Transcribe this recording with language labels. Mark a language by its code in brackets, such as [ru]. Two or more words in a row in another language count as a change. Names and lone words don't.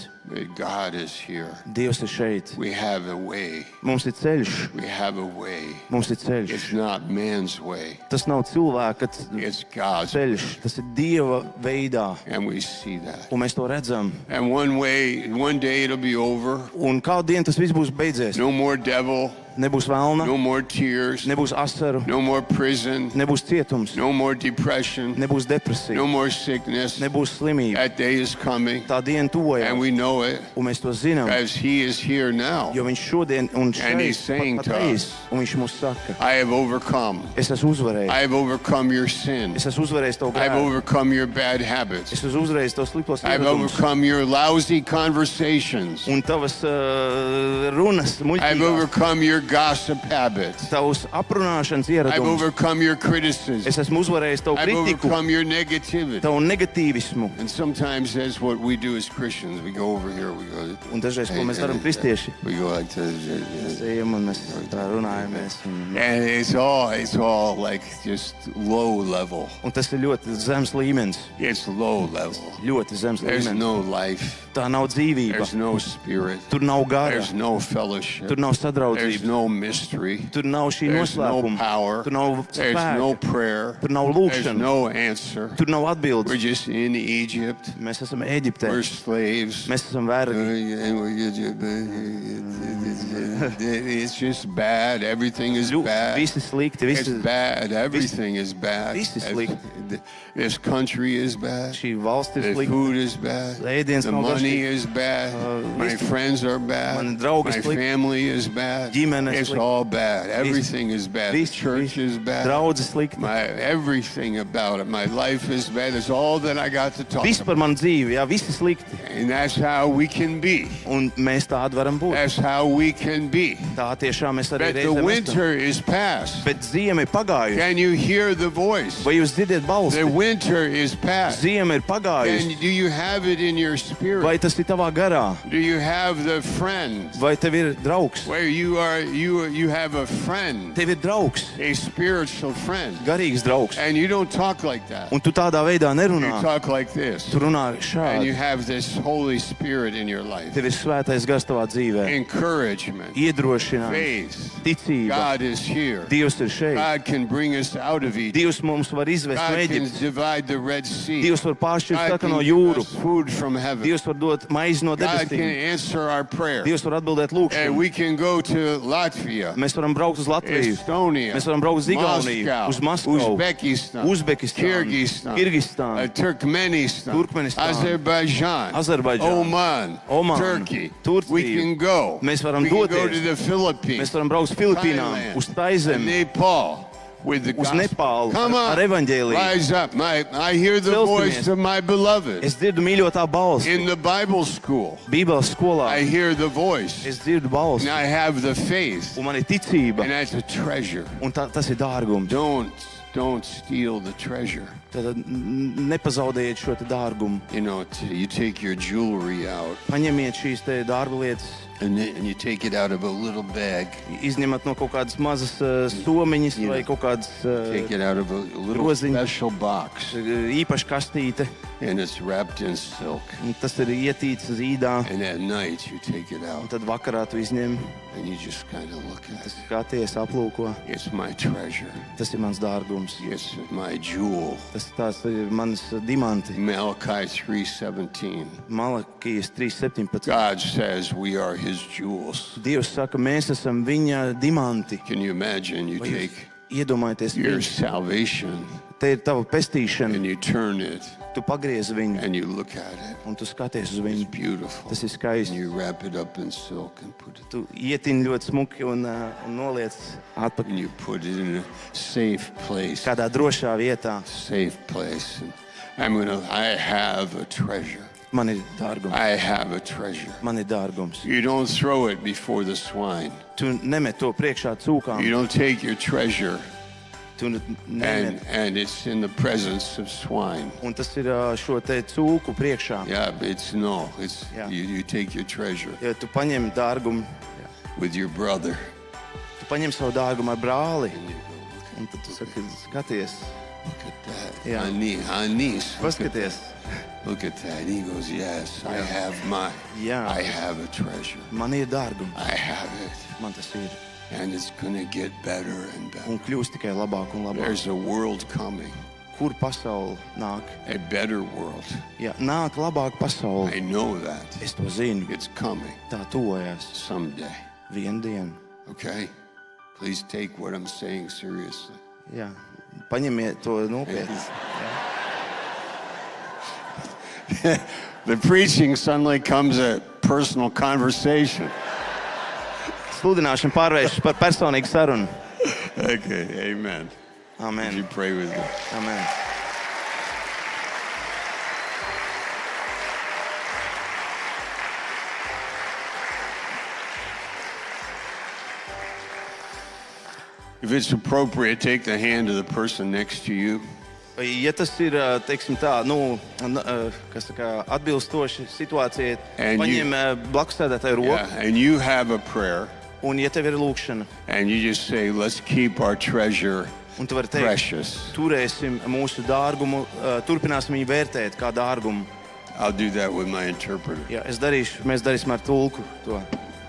[en] That God is here. [lv] Dievs ir šeit. [en] We have a way. [lv] Mums ir ceļš, [en] We have a way. [lv] mums ir ceļš. [en] It's not man's way. [lv] Tas nav cilvēka [en] It's God's [lv] ceļš, [en] way. [lv] tas ir Dieva veidā, [en] And we see that. [lv] un mēs to redzam. [en] And one day it'll be over. [lv] Un kādu dienu tas viss būs beidzies. [en] No more devil, [lv] Nebūs vēlna, [en] no more tears, [lv] nebūs asaru, [en] no more prison, [lv] nebūs cietums, [en] no more depression, [lv] nebūs depresija, [en] no more sickness. [lv] nebūs slimība. [en] That day is coming, [lv] Tā diena tuvojas, [en] and we know it [lv] un mēs to zinām, [en] as He is here now. [lv] jo viņš šodien un [en] And he's saying [lv] šeit [en] to [lv] pateiks, [en] us, [lv] un viņš mums saka, [en] I have overcome. [lv] es esmu uzvarējis, [en] I have overcome your sin. [lv] es esmu uzvarējis tavu [en] I've [lv] grēku, [en] overcome your bad habits. [lv] es esmu uzvarējis tavus sliktos [en] I've [lv] ieradumus [en] overcome your lousy conversations. [lv] un tavas runas, [en] I've [lv] muļķīgās, [en] overcome your gossip habits. [lv] tavus aprunāšanas [en] I've [lv] ieradumus. [en] overcome your criticism. [lv] Es esmu uzvarējis tavu [en] I've [lv] kritiku, [en] overcome your negativity. [lv] tavu negatīvismu. [en] And sometimes that's what we do as Christians. We go over here, we go. [lv] Un dažreiz, ko mēs darām kristieši, [en] We go like this. [lv] mēs ejam un mēs tā runājamies. [en] And it's all like just low level. [lv] Un tas ir ļoti zems līmenis. [en] It's low level. [lv] Ļoti zems [en] There's [lv] līmenis. [en] no life. [lv] Tā nav dzīvība. [en] There's no spirit. [lv] Tur nav gara, [en] There's no fellowship. [lv] tur nav [en] There's [lv] sadraudzība, [en] no no mystery. [lv] Tur nav šī [en] There's no [lv] noslēpuma. [en] power. [lv] Tur nav [en] There's no [lv] spēka. [en] prayer. [lv] Tur nav [en] There's [lv] lūkšana. [en] no answer. [lv] Tur nav [en] We're [lv] atbildes. [en] just in Egypt. [lv] Mēs esam Ēģiptē. [en] We're slaves. [lv] Mēs esam vergi. [en] It's just bad. Everything is bad. [lv] Visi slikti. [en] It's [lv] Visi, [en] bad. Everything is bad. [lv] Viss ir slikti. [en] This country is bad. [lv] šī valsts ir [en] The [lv] slikta. [en] food is bad. [lv] Ēdiens [en] The [lv] nav [en] money [lv] garšīgs. [en] is bad. My [lv] viss- [en] friends are bad. [lv] mani draugi [en] My [lv] slikti. [en] family is bad. [lv] Ģimene [en] It's [lv] slikta. [en] all bad. Everything is bad. The [lv] Viss, [en] church is bad. [lv] Draudze slikta. [en] Everything about it. My life is bad. It's all that I got to talk [lv] Viss par [en] about. [lv] manu dzīvi, jā, visi slikti. [en] And that's how we can be. [lv] Un mēs tādi varam būt. [en] That's how we can be. [lv] Tā tiešām mēs arī [en] But the [lv] reizēm esam. [en] winter is past. [lv] Bet ziema ir pagājusi. [en] Can you hear the voice? [lv] Vai jūs dzirdat balsi? [en] The winter is past. [lv] Ziema ir pagājusi. [en] And do you have it in your spirit? [lv] Vai tas ir tavā garā? [en] Do you have the friend [lv] Vai tev ir draugs? [en] where you have a friend, [lv] Tev ir draugs, [en] a spiritual friend, [lv] garīgs draugs. [en] and you don't talk like that. [lv] Un tu tādā veidā [en] You [lv] nerunā. [en] talk like this, [lv] Tu runā [en] and you [lv] šādi. [en] have this Holy Spirit in your life. [lv] Tev ir svētais gars tavā dzīvē. [en] Encouragement, [lv] Iedrošinājums, [en] faith. [lv] ticība. [en] God is here. [lv] Dievs ir šeit. [en] God can bring us out of Egypt. [lv] Dievs mums var izvest no [en] God can [lv] Ēģiptes. [en] divide the Red Sea. [lv] Dievs var pāršķirt [en] God [lv] sarkano [en] can give [lv] jūru. [en] us food from heaven. [lv] Dievs var dot maizi no [en] God can [lv] debesīm. [en] answer our prayer. [lv] Dievs var atbildēt [en] And [lv] lūgšanu. [en] we can go to Latvia, [lv] Mēs varam braukt uz Latviju. [en] Estonia, [lv] Mēs varam braukt uz Igauniju, [en] Moscow, [lv] uz Maskavu, [en] Uzbekistan, [lv] Uzbekistānu, [en] Kyrgyzstan, [lv] Kirgistānu, [en] Turkmenistan, [lv] Turkmenistānu, [en] Azerbaijan, [lv] Azerbaidžānu, [en] Oman, [lv] Omānu, [en] Turkey. [lv] Turciju. [en] We can go. [lv] Mēs varam [en] We can go [lv] doties. [en] to the Philippines, [lv] Mēs varam braukt uz Filipīnām, [en] Thailand, [lv] uz [en] and [lv] Taizemi, [en] Nepal. With the [lv] uz [en] gospel. [lv] Nepālu [en] Come on, [lv] ar evaņģēliju. [en] rise up. I hear the [lv] Celsimies. [en] voice of my beloved. [lv] Es dzirdu mīļotā balsi. [en] In the Bible school, [lv] Bībeles skolā [en] I hear the voice. [lv] es dzirdu balsi. [en] And I have the faith. [lv] Un man ir ticība. [en] And that's a treasure. [lv] Un tas ir dārgums. [en] Don't steal the treasure. [lv] Tad nepazaudējiet šo te dārgumu. [en] You know, you take your jewelry out [lv] Paņemiet šīs te darba lietas, [en] and you take it out of a little bag. [lv] izņemat no kaut kādas mazas somiņas vai kaut kādas [en] Take it out of a little [lv] Groziņš. [en] special box. [lv] īpaša kastīte. [en] And it's wrapped in silk. [lv] Un tas ir ietīts zīdā. [en] And at night you take it [lv] Un [en] out [lv] tad vakarā tu izņem, [en] and you just kind of look at it. [lv] skaties, aplūko. [en] It's my treasure. [lv] Tas ir mans dārgums. [en] It's my jewel. [lv] Tas ir mans dimanti. [en] Malachi 3:17. [lv] Malakijas 3:17. [en] God says we are his jewels. [lv] Dievs saka, mēs esam viņa dimanti. [en] Can you imagine? You [lv] Vai jūs [en] take [lv] iedomājieties, [en] your [lv] viņš, [en] salvation [lv] te ir tava pestīšana. [en] and you turn it [lv] Tu pagriezi viņu [en] and you look at it. [lv] un tu skaties uz [en] It's [lv] viņu. [en] beautiful. [lv] Tas ir [en] And [lv] skaisti. [en] you wrap it up in silk and put it [lv] Tu ietini ļoti smuki un noliec atpakaļ [en] and you put it in a safe place. [lv] kādā drošā vietā. [en] Safe place. And I have a treasure. [lv] Man ir dārgums. [en] I have a treasure. [lv] Man ir dārgums. [en] You don't throw it before the swine. [lv] Tu nemet to priekšā cūkām. [en] You don't take your treasure [lv] Tu nemet. [en] and it's in the presence of swine. [lv] Un tas ir šo te cūku priekšā. [en] Yeah, it's Yeah. you take your treasure [lv] Ja tu paņem dārgumu, [en] with your brother. [lv] tu paņem savu dārgumu ar brāli. [en] And you go, [lv] Un tad tu saki, skaties, [en] look at that. Yeah. Anis. [lv] paskaties. [en] Look at that. And he goes, yes, I have Yeah. I have a treasure. [lv] Man ir dārgums. [en] I have it. [lv] Man tas ir. [en] And it's going to get better and better. [lv] Un kļūst tikai labāk un labāk. [en] There's a world coming, [lv] Kur pasaule nāk? [en] a better world. [lv] Ja nāk labāk pasaule, [en] I know that. [lv] es to zinu. [en] It's coming [lv] Tā tuvojas [en] someday. [lv] vienu dienu. [en] Okay? Please take what I'm saying seriously. [lv] Jā. Paņemiet to nopietni. [en] The preaching suddenly comes a personal conversation. [lv] Sludināšana pārvēršas par personīgu sarunu. [en] Okay, amen. Would you Amen. pray with me? Amen. If it's appropriate, take the hand of the person next to you. [lv] Ja tas ir, teiksim tā, kas tā kā atbilstoši situācijai, [en] And [lv] paņem blakus sēdētāju roku, [en] Yeah, and you have a prayer, [lv] un ja tev ir lūkšana, [en] and you just say, let's keep our treasure [lv] un tu vari teikt, [en] precious. [lv] turēsim mūsu dārgumu, turpināsim viņu vērtēt kā dārgumu. [en] I'll do that with my interpreter. [lv] Jā, mēs darīsim ar tulku to.